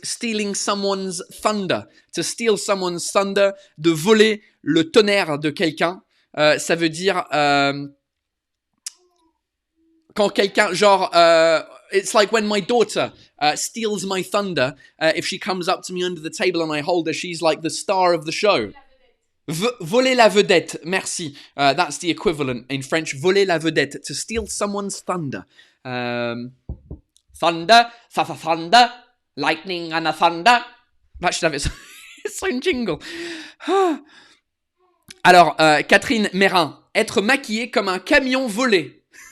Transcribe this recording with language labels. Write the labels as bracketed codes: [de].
[en] Stealing someone's thunder. To steal someone's thunder. [fr] De voler le tonnerre de quelqu'un. Ça veut dire... quand quelqu'un... Genre... [en] it's like when my daughter steals my thunder. If she comes up to me under the table and I hold her, she's like the star of the show. [fr] Voler la vedette, merci. [en] That's the equivalent in French. [fr] Voler la vedette, [en] to steal someone's thunder. Thunder, thunder, lightning and a thunder. That should have its own jingle. [fr] Alors, Catherine Mérin, être maquillée comme un camion volé.